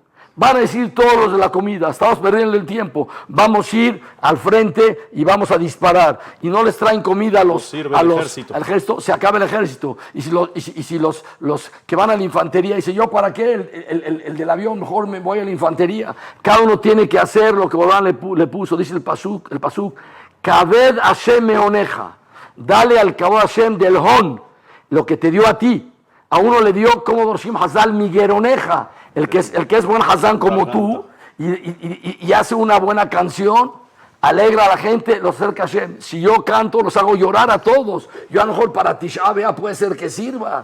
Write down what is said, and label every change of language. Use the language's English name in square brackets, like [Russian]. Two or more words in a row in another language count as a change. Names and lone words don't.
[Spanish] Van a decir todos los de la comida, estamos perdiendo el tiempo, vamos a ir al frente y vamos a disparar. Y no les traen comida al ejército, se acaba el ejército. Y si los que van a la infantería, dice, ¿yo para qué? El del avión, mejor me voy a la infantería. Cada uno tiene que hacer lo que Borán le puso, dice el pasuk. [Hebrew] כבד השם מהונך, [Spanish] dale al [Hebrew] כבוד השם [Spanish] del Hon, lo que te dio a ti. A uno le dio como [Hebrew] דורשים חז״ל [Spanish] Migueroneja, el que es buen Hazán como tú, y hace una buena canción, alegra a la gente, los acerca a Hashem. Si yo canto, los hago llorar a todos. Yo a lo mejor para Tisha B'Av puede ser que sirva.